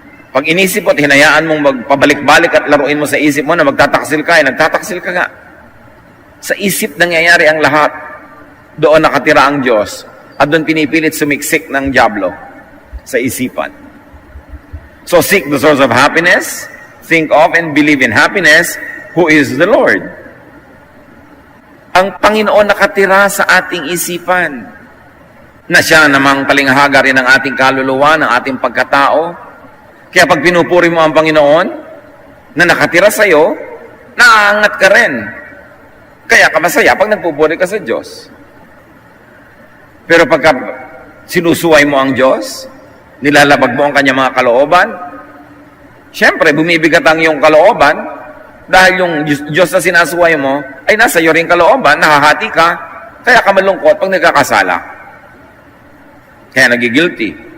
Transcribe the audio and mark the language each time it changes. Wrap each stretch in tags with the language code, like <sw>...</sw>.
<tl>Pag inisip mo at hinayaan mong magpabalik-balik at laruin mo sa isip mo na magtataksil ka, nagtataksil ka nga. Sa isip nangyayari ang lahat. Doon nakatira ang Diyos. At doon pinipilit sumiksik ng dyablo sa isipan.</tl> <en>So seek the source of happiness, think of and believe in happiness, who is the Lord.</en> <tl>Ang Panginoon nakatira sa ating isipan, na siya namang palinghaga rin ng ating kaluluwa, ng ating pagkatao. Kaya pag pinupuri mo ang Panginoon, na nakatira sa iyo, naaangat ka rin. Kaya ka masaya pag nagpupuri ka sa Diyos. Pero pagka sinusuway mo ang Diyos, nilalabag mo ang kanyang mga kalooban, syempre, bumibigat ang iyong kalooban, dahil yung Diyos na sinasuway mo, ay nasa iyo rin kalooban, nahahati ka, kaya ka malungkot pag nagkakasala. Kaya nagigilty.</tl>